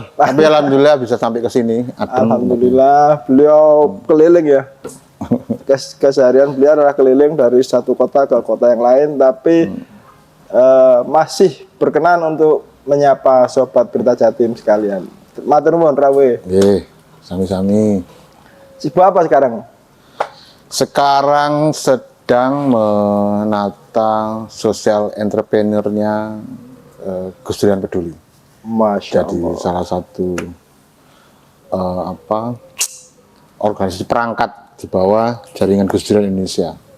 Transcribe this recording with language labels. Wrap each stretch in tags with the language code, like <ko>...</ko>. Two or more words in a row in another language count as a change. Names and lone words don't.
<id>Tapi alhamdulillah bisa sampai ke sini. Alhamdulillah, beliau keliling ya. Keseharian beliau adalah keliling dari satu kota ke kota yang lain, tapi masih berkenan untuk menyapa Sobat Berita Jatim sekalian.</id> <jv>Matur nuwun rawe. Nggih, sami-sami.</jv> <id>Sibuk apa sekarang? Sekarang sedang menata</id> <en>sosial entrepreneurnya</en> <id>Gus Durian Peduli. Masya Jadi Allah. salah satu organisasi perangkat di bawah jaringan Gus Durian Indonesia.</id>